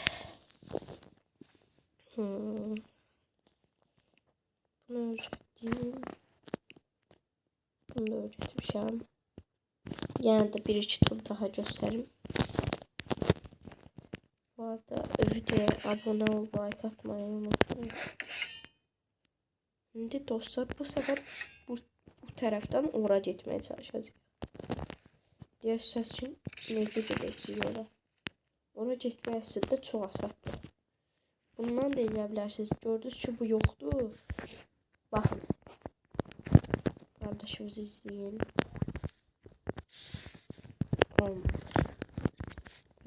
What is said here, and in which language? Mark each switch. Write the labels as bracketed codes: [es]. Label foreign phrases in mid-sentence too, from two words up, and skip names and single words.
[az] Bunu öyrətdim. Bunu da öyrətmişəm. Yəni də bir iki tur daha göstərim. Bu arada videoya abunə ol, like atmayı unutmayın. [tr] Şimdi dostlar bu sefer bu taraftan ora gitmeye çalışacağız. Diğer ses için [az] necə gedəcəyik ora. Ora getmək əslində çox asandır. Bundan da eləyə bilərsiniz. Gördünüz ki bu yoxdur. Baxın. Kardeşimizi izləyin. Olmadı.